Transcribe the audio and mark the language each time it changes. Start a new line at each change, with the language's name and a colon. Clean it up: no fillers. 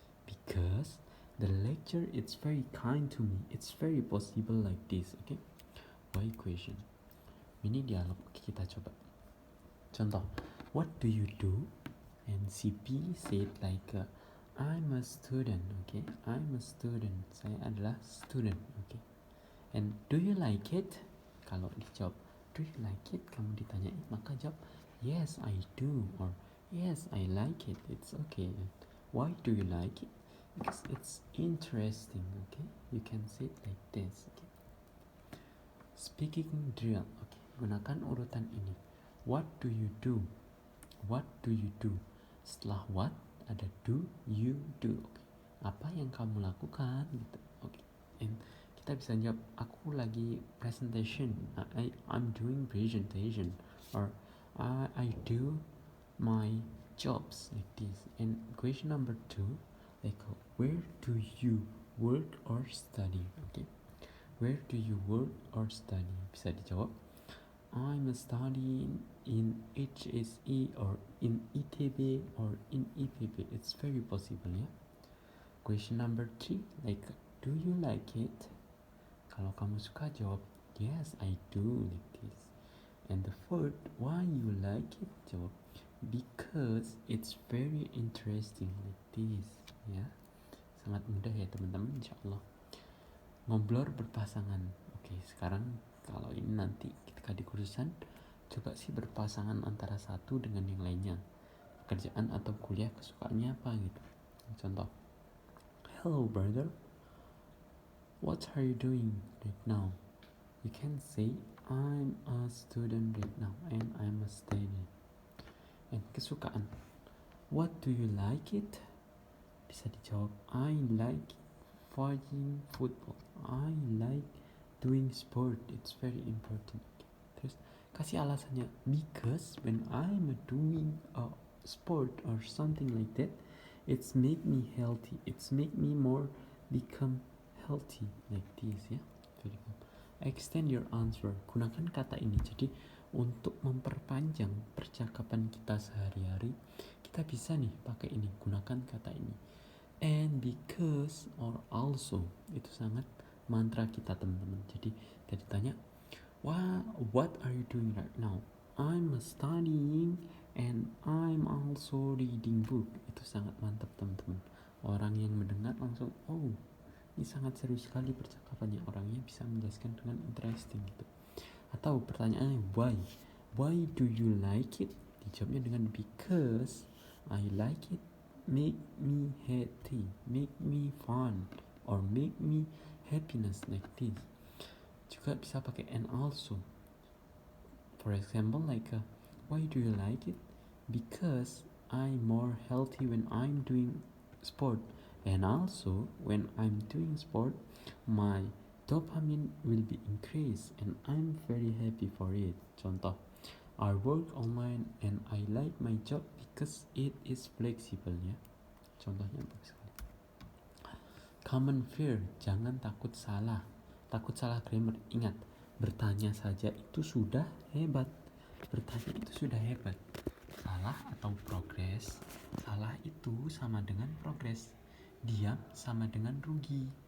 English: Because the lecture it's very kind to me. It's very possible like this, okay? Why question?
Indonesian: Ini dialog, kita coba. Contoh,
English: what do you do? And CP said like I'm a student, okay? I'm a student.
Indonesian: Saya adalah student, okay?
English: And do you like it?
Indonesian: Kalau dijawab,
English: do you like it?
Indonesian: Kamu ditanya, maka jawab,
English: yes I do, or yes I like it. It's okay. Why do you like it? Because it's interesting, okay? You can say it like this, okay? Speaking drill, okay?
Indonesian: Gunakan urutan ini.
English: What do you do? What do you do? Setelah what ada do, you do. Okay.
Indonesian: Apa yang kamu lakukan gitu. Okay. And kita bisa jawab aku lagi presentation.
English: I'm doing presentation, or I do my jobs like this. And question number 2, like where do you work or study? Okay. Where do you work or study?
Indonesian: Bisa dijawab
English: I'm studying in HSE or in ITB or in IPB. It's very possible, ya. Question number 3, like do you like it?
Indonesian: Kalau kamu suka jawab
English: yes I do, like this. And the fourth, why you like it? Jawab because it's very interesting, like this, ya.
Indonesian: Sangat mudah ya teman-teman, insyaallah. Ngobrol berpasangan. Oke, sekarang kalau ini nanti ketika di kursusan, coba sih berpasangan antara satu dengan yang lainnya. Pekerjaan atau kuliah kesukaannya apa gitu.
English: Contoh, hello brother, what are you doing right now? You can say I'm a student right now and I'm a student.
Indonesian: And kesukaan,
English: what do you like it?
Indonesian: Bisa dijawab
English: I like watching football, I like doing sport, it's very important.
Indonesian: Terus kasih alasannya
English: because when I'm doing a sport or something like that, it's make me healthy, it's make me more become healthy, like this, ya. Very good. Extend your answer,
Indonesian: gunakan kata ini. Jadi untuk memperpanjang percakapan kita sehari-hari, kita bisa nih pakai ini, gunakan kata ini.
English: And because or also,
Indonesian: itu sangat mantra kita teman-teman. Jadi tadi tanya,
English: what are you doing right now? I'm studying and I'm also reading book.
Indonesian: Itu sangat mantap teman-teman. Orang yang mendengar langsung, oh ini sangat serius sekali percakapannya. Orangnya bisa menjelaskan dengan interesting gitu. Atau pertanyaannya
English: why do you like it?
Indonesian: Dijawabnya dengan
English: because I like it, make me happy, make me fun, or make me happiness, like this.
Indonesian: Juga bisa pakai
English: and also. For example, like why do you like it? Because I'm more healthy when I'm doing sport, and also when I'm doing sport, my dopamine will be increased and I'm very happy for it. Contoh, I work online and I like my job because it is flexible, ya.
Indonesian: Contohnya bagus sekali.
English: Common fear,
Indonesian: jangan takut salah grammar. Ingat, bertanya saja itu sudah hebat. Bertanya itu sudah hebat. Salah atau progres, salah itu sama dengan progres, diam sama dengan rugi.